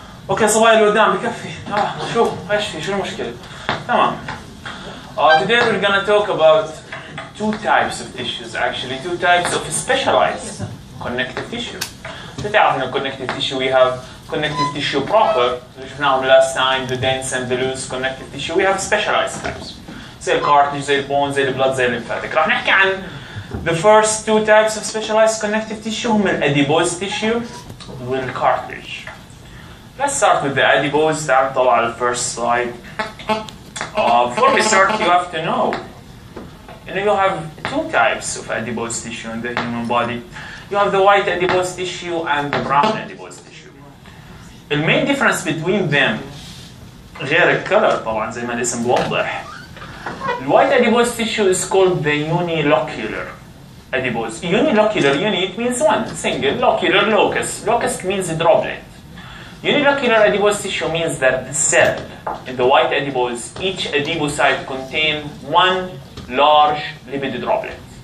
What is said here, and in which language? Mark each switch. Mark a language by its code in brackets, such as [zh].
[ar] اوكي صبايا اللي قدام بكفي. شو ايش في شو المشكلة؟ تمام. [en] Today we're gonna talk about two types of tissues, actually two types of specialized connective tissue. [ar] تعرف إنه [en] connective tissue we have connective tissue proper [ar] اللي شفناهم [en] last time, the dense and the loose connective tissue. We have specialized types [ar] زي الكارتلج زي البون زي البلد زي الليمفاتيك. راح نحكي عن [en] the first two types of specialized connective tissue هم الاديبوز tissue والcartilage. Let's start with the adipose. [ar] تعال طلع على [en] first slide. Before we start, you have to know, you have two types of adipose tissue in the human body. You have the white adipose tissue and the brown adipose tissue. The main difference between them [ar] غير الكلر طبعا زي ما الاسم بوضح. [en] The white adipose tissue is called the unilocular adipose. Unilocular, unit means one, single, locular, locus. Locus means a droplet. Unilocular adipose tissue means that the cell in the white adipose, each adipocyte contains one large lipid droplet.